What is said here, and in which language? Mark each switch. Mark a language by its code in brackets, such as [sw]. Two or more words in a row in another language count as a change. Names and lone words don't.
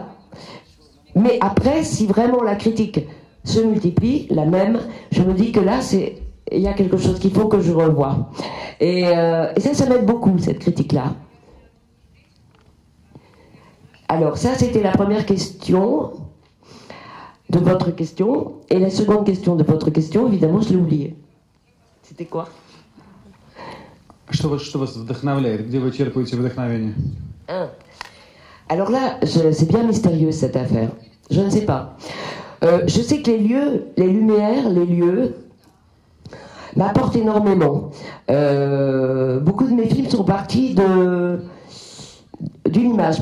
[fr] Mais après, si vraiment la critique se multiplie, la même, je me dis que là, il y a quelque chose qu'il faut que je revoie. Et ça m'aide beaucoup, cette critique-là. Alors, ça, c'était la première question de votre question. Et la seconde question de votre question, évidemment, je l'ai oubliée. C'était quoi? [ru] Что вас вдохновляет? Где вы черпаете вдохновение? [fr] Alors là, c'est bien mystérieux cette affaire. Je ne sais pas. Je sais que les lieux, les lumières, les lieux m'apportent énormément. Beaucoup de mes films sont partis d'une image.